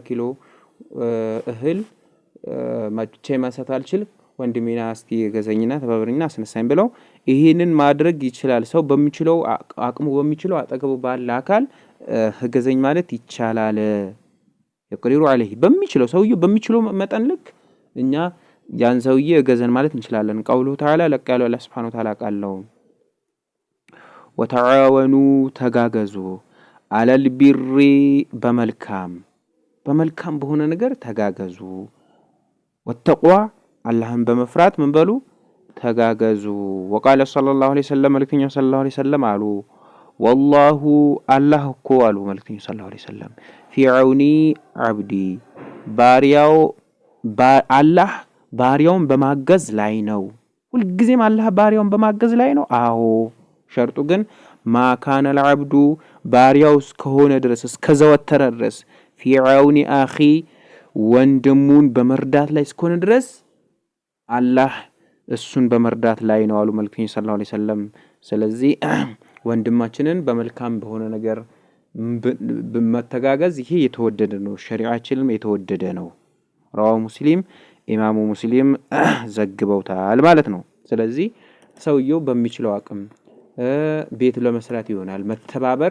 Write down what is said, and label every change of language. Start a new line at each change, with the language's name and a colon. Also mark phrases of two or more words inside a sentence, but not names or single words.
Amharic: ኪሎ እህል ማቼ ማሳት አልችል ወንድሜና እስቲ እገዘኝና ተባብረኝና አስነሳኝ ብለው ይሄንን ማድረግ ይችላል ሰው በሚችለው አቅሙ በሚችለው አጠገቡ ባለ አካል እገዘኝ ማለት ይቻላል የቅዲሩ عليه በሚችለው ሰውዬው በሚችለው መጠን ልክ እኛ ያን ሰውዬ እገዘን ማለት እንችላለን
Arabic: قوله تعالى
Amharic: ለቃሉ አላህ
Arabic: سبحانه وتعالى
Amharic: ቃለው وتعاونوا ተጋገዙ
Arabic: على البر
Amharic: በመልካም በሆነ ነገር ተጋገዙ والتقوى አላህን በመፍራት ምን በሉ ተጋገዙ
Arabic: وقال صلى الله عليه وسلم
Amharic: መልክተኛው
Arabic: صلى الله عليه وسلم
Amharic: አሉ
Arabic: والله الله
Amharic: እኮ አሉ መልክተኛው
Arabic: صلى الله عليه وسلم في عون عبدي
Amharic: ባሪያው አላህ ባሪያውን በማገዝ ላይ ነው ሁሉ ጊዜም አላህ ባሪያውን በማገዝ ላይ ነው አዎ ሸርጡ ግን
Arabic: ما كان العبد
Amharic: ባሪያው እስከሆነ ድረስ እስከዘወተረ ድረስ
Arabic: في عون اخي
Amharic: ወንድሙን በመርዳት ላይ እስከሆነ ድረስ አላህ እሱን በመርዳት ላይ ነው አሉ መልክተኛው
Arabic: صلى الله عليه وسلم
Amharic: ስለዚህ ወንድማችንን በመልካም በሆነ ነገር በመተጋገዝ ይሄ የተወደደ ነው ሸሪዓችንም የተወደደ ነው ራው ሙስሊም ኢማሙ ሙስሊም ዘግበውታል ማለት ነው ስለዚህ ሰውየው በሚችለው አቅም ቤት ለመስራት ይሆናል መተባበር